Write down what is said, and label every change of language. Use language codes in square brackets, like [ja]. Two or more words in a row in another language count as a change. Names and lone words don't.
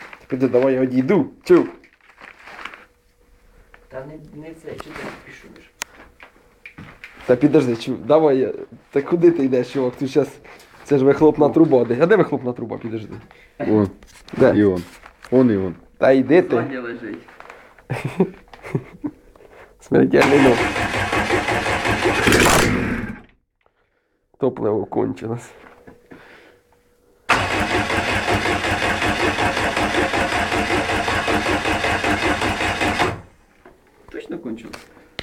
[uk] Піди, давай я одійду. Чув. Та не це, чи ти пішуєш? Та підожди, чув. Давай я. Та куди ти йдеш, чувак? Тут зараз. Це ж вихлопна труба. А де вихлопна труба? Підожди. Он. Де? І он. Он і он. Та йди ти. Ззаді лежить. Смертельний ног. [ru] Топливо кончилось. Точно кончилось?